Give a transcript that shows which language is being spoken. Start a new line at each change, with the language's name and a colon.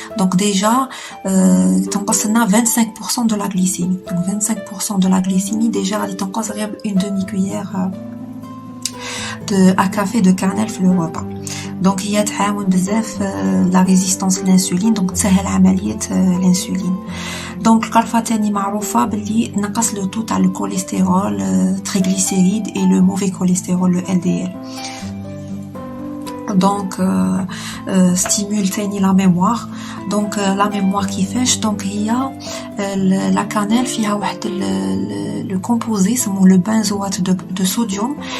French: donc déjà
Arabic: تنقص لنا
French: 25% de la glycémie. donc 25% de la glycémie déjà
Arabic: غادي تنقص غير
French: une demi-cuillère à café de cannelle في le repas. donc
Arabic: هي تعاون بزاف
French: la résistance à l'insuline.
Arabic: donc تسهل عملية l'insuline.
French: donc
Arabic: القرفة تاني معروفة باللي تنقص
French: le taux تاع le cholestérol triglycéride et le mauvais cholestérol le LDL. donc stimule تاني la mémoire. donc la mémoire
Arabic: كيفاش؟
French: donc هي la cannelle
Arabic: فيها واحد
French: le composé اسمه le benzoate de sodium.